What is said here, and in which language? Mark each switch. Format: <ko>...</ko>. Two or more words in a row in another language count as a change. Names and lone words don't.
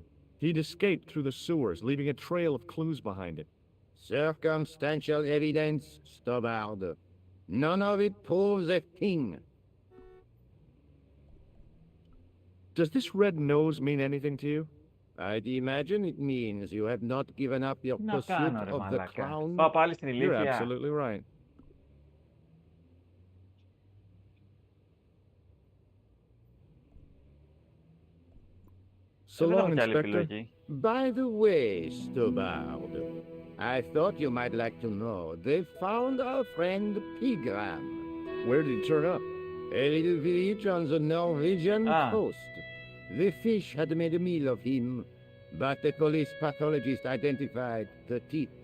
<en>He'd escaped through the sewers, leaving a trail of clues behind him. Circumstantial evidence, Stobart. None of it proves a thing. Does this red nose mean anything to you? I'd imagine it means you have not given up your</en> <el>Να</el> <en>pursuit</en> <el>κάνω ρε</el> <en>of the</en> <el>μαλάκα.</el> <en>crown.</en> <el>Πάω πάλι στην</el> <en>You're</en> <el>ηλίθεια.</el> <en>absolutely right. So</en> <el>Δεν έχω</el> <en>long,</en> <el>κι άλλη</el> <en>Inspector.</en> <el>επιλογή.</el> <en>By the way, Stobart, I thought you might like to know they found our friend Pigram. Where did he turn up? A little village on the Norwegian Ah. coast. The fish had made a meal of him, but the police pathologist identified the teeth.</en>